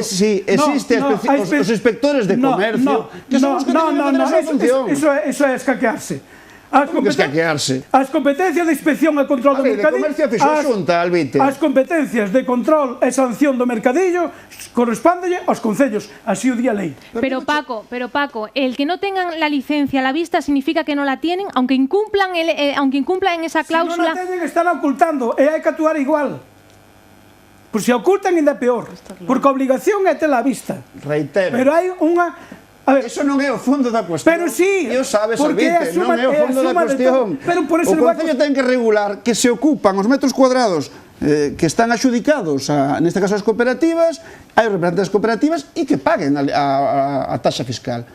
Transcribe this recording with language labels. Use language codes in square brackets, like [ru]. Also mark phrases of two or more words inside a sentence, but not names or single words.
[gl] Sí, existe os inspectores de comercio, que son os que teñen esa función. Eso é escaquearse. As competencias de inspección e control do mercadillo, as competencias de control e sanción do mercadillo correspóndelle aos concellos, así o di a lei. [es] Pero Paco, el que no tengan la licencia a la vista significa que no la tienen, aunque incumplan en esa cláusula. [gl] Si non la teñen, están ocultando e hai que actuar igual. Por se ocultan ainda peor, porque a obligación é tela a vista. Reitero. Pero hai unha... Eso non é o fondo da cuestión. Pero sí, eu sabes, Albite, non é o fondo da cuestión. O Concello ten que regular que se ocupan os metros cuadrados que están axudicados, neste caso as cooperativas, hai os representantes das cooperativas e que paguen a taxa fiscal.